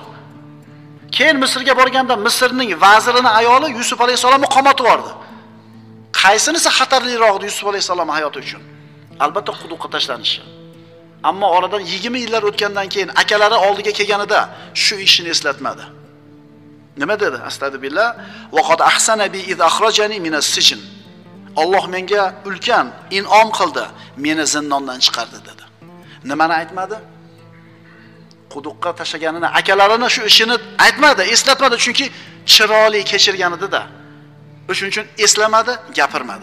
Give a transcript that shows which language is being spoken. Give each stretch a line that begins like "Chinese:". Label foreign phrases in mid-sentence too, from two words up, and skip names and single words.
Uzbek: Keyin Misrga borganda Misrning vazirining ayoli Yusuf alayhisalomni qamatib yubordi. Qaysinisi xatarliroq Yusuf alayhisalom hayoti uchun? Albatta quduqqa tashlanishi. Ammo oradan 20 yillar o'tgandan keyin akalari oldiga kelganida shu ishni eslatmadi. Nima dedi? Astagfirullah.
Arabic: وقد أحسن بي إذ أخرجني من السجن.
Uzbek: Alloh menga ulkan in'om qildi, meni zindondan chiqardi dedi. Nimani aytmadi? Quduqqa tashlaganini, akalarini shu ishini aytmadi, eslatmadi, chunki chiroyli kechirgan edi-da. O'shuning uchun eslamadi, gapirmadi.